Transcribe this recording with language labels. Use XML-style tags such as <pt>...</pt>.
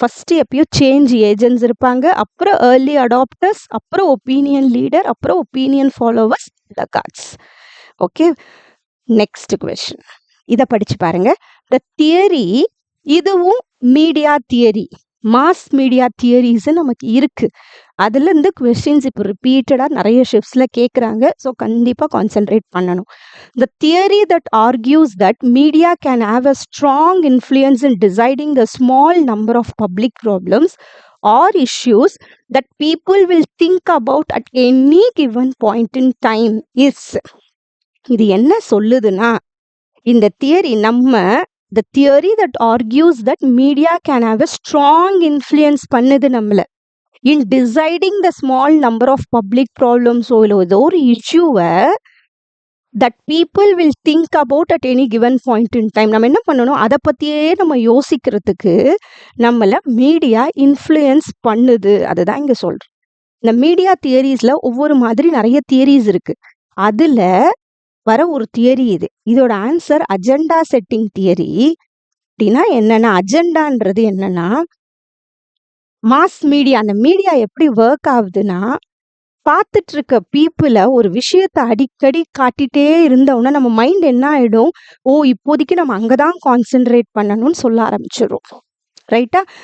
<ta>First எப்பயும் change agents இருப்பாங்க, அப்புறம் ஏர்லி அடாப்டர்ஸ், அப்புறம் ஒப்பீனியன் லீடர், அப்புறம் opinion followers, லகார்ட்ஸ். Okay. Next question இதை படிச்சு பாருங்க. த தியரி, இதுவும் media theory, mass media theories நமக்கு இருக்கு. அதுலேருந்து கொஸ்டின்ஸ் இப்போ ரிப்பீட்டடாக நிறைய ஷிஃப்ட்ஸில் கேட்குறாங்க. ஸோ கண்டிப்பாக கான்சென்ட்ரேட் பண்ணணும்.</ta> <en>The theory that argues that media can have a strong influence in deciding the small number of public problems or issues that people will think about at any given point in time is.</en> <ta>இது என்ன சொல்லுதுன்னா, இந்த theory</ta> <en>the theory that argues that media can have a strong influence</en> <ta>பண்ணுது நம்மள</ta> <en>in deciding the small number of public problems</en> <ta>ஏதோ ஒரு இஷ்யூவை</ta> <en>that people will think about at any given point in time.</en> <ta>நம்ம என்ன பண்ணணும், அதை பற்றியே நம்ம யோசிக்கிறதுக்கு நம்மளை மீடியா இன்ஃப்ளூயன்ஸ் பண்ணுது. அதுதான் இங்கே சொல்கிறேன். இந்த மீடியா தியரிஸில் ஒவ்வொரு மாதிரி நிறைய தியரிஸ் இருக்குது. அதில் வர ஒரு தியரி இது. இதோட ஆன்சர் அஜெண்டா செட்டிங் தியரி. அப்படின்னா என்னன்னா, அஜெண்டான்றது என்னன்னா, மாஸ் மீடியா, அந்த மீடியா எப்படி ஒர்க் ஆகுதுன்னா, பார்த்துட்டு இருக்க பீப்புளை ஒரு விஷயத்தை அடிக்கடி காட்டிகிட்டே இருந்தோன்னா நம்ம மைண்ட் என்ன ஆகிடும், இப்போதைக்கு நம்ம அங்கே தான் கான்சென்ட்ரேட் பண்ணணும்னு சொல்ல ஆரம்பிச்சிடும். ரைட்டா?</ta>